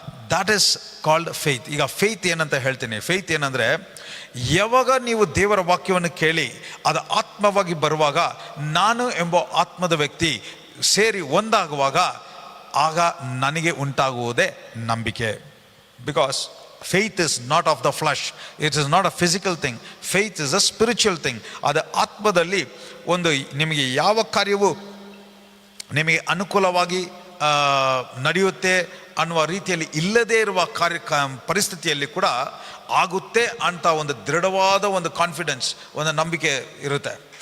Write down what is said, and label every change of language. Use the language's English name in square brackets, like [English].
[English] That is called faith. [Kannada] ಈಗ faith ಏನಂತ ಹೇಳ್ತೀನಿ. ಫೇತ್ ಏನಂದರೆ ಯಾವಾಗ ನೀವು ದೇವರ ವಾಕ್ಯವನ್ನು ಕೇಳಿ ಅದು ಆತ್ಮವಾಗಿ ಬರುವಾಗ ನಾನು ಎಂಬ ಆತ್ಮದ ವ್ಯಕ್ತಿ ಸೇರಿ ಒಂದಾಗುವಾಗ ಆಗ ನನಗೆ ಉಂಟಾಗುವುದೇ ನಂಬಿಕೆ. [English] Because faith is not of the flesh, it is not a physical thing, faith is a spiritual thing. [Kannada] ಅದು ಆತ್ಮದಲ್ಲಿ ಒಂದು ನಿಮಗೆ ಯಾವ ಕಾರ್ಯವು ನಿಮಗೆ ಅನುಕೂಲವಾಗಿ ನಡೆಯುತ್ತೆ ಅನ್ನುವ ರೀತಿಯಲ್ಲಿ ಇಲ್ಲದೇ ಇರುವ ಪರಿಸ್ಥಿತಿಯಲ್ಲಿ ಕೂಡ ಆಗುತ್ತೆ ಅಂತ ಒಂದು ದೃಢವಾದ ಒಂದು ಕಾನ್ಫಿಡೆನ್ಸ್, ಒಂದು ನಂಬಿಕೆ ಇರುತ್ತೆ.